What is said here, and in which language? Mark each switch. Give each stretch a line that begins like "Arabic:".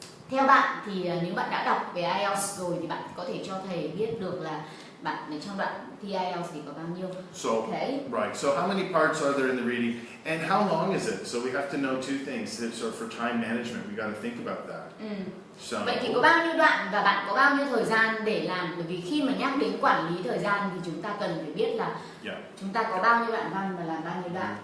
Vietnamese: Theo bạn thì nếu bạn đã đọc về IELTS rồi thì bạn có thể cho thầy biết được là bạn ở trong đoạn thi IELTS thì có bao nhiêu?
English: So, okay. Right. So how many parts are there in the reading, and how long is it? So we have to know two things. So for time management, we got to think about that. So,
Vietnamese: vậy thì có bao nhiêu đoạn và bạn có bao nhiêu thời gian để làm? Bởi vì khi mà nhắc đến quản lý thời gian thì chúng ta cần phải biết là chúng ta có bao nhiêu đoạn văn và làm bao nhiêu đoạn.